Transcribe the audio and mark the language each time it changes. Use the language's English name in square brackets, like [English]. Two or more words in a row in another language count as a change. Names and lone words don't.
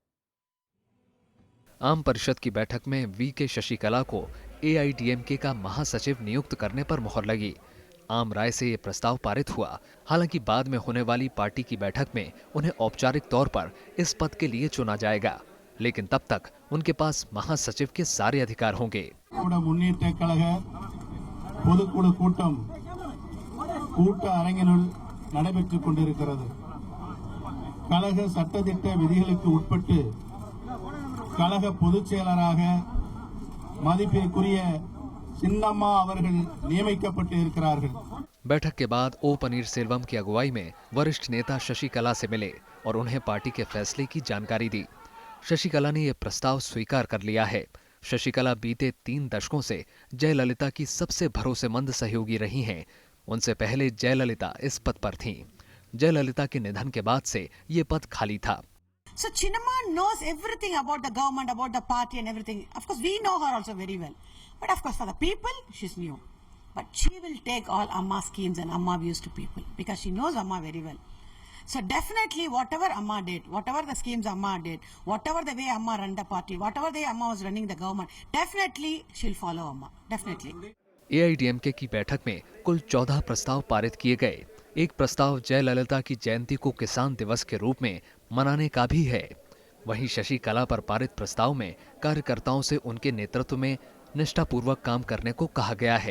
[Hindi] आम परिषद की बैठक में वीके शशिकला को एआईडीएमके का महासचिव नियुक्त करने पर मुहर लगी। आम राय से ये प्रस्ताव पारित हुआ। हालांकि बाद में होने वाली पार्टी की बैठक में उन्हें औपचारिक तौर पर इस पद के लिए चुना जाएगा, लेकिन तब तक उनके पास महासचिव के सारे अधिकार होंगे। [Tamil] முன்னேற்ற கழக பொதுக்குழு கூட்டம் கூட்ட அரங்கினுள் நடைபெற்றுக் கொண்டிருக்கிறது. கழக சட்டதிட்ட விதிகளுக்கு உட்பட்டு கழக பொதுச் செயலராக மதிப்பிற்குரிய சின்னம்மா அவர்கள் நியமிக்கப்பட்டு இருக்கிறார்கள்। [Hindi] बैठक के बाद ओ पनीरसेल्वम की अगुवाई में वरिष्ठ नेता शशिकला से मिले और उन्हें पार्टी के फैसले की जानकारी दी। शशिकला ने यह प्रस्ताव स्वीकार कर लिया है। शशिकला बीते 3 दशकों से जयललिता की सबसे भरोसेमंद सहयोगी रही हैं। उनसे पहले जयललिता इस पद पर थीं। जयललिता के निधन के बाद से ये पद खाली था। [English] So Chinnamma knows everything about the government, about the party and everything. Of course, we know her also very well. But of course, for the people, she's new. But she will take all Amma schemes and Amma views to people because she knows Amma very well. So definitely, whatever Amma did, whatever the schemes Amma did, whatever the way Amma ran the party, whatever the way Amma was running the government, definitely she'll follow Amma. Definitely. [Hindi] एआईडीएमके की बैठक में कुल 14 प्रस्ताव पारित किए गए। एक प्रस्ताव जयललिता की जयंती को किसान दिवस के रूप में मनाने का भी है। वहीं शशिकला पर पारित प्रस्ताव में कार्यकर्ताओं से उनके नेतृत्व में निष्ठापूर्वक काम करने को कहा गया है।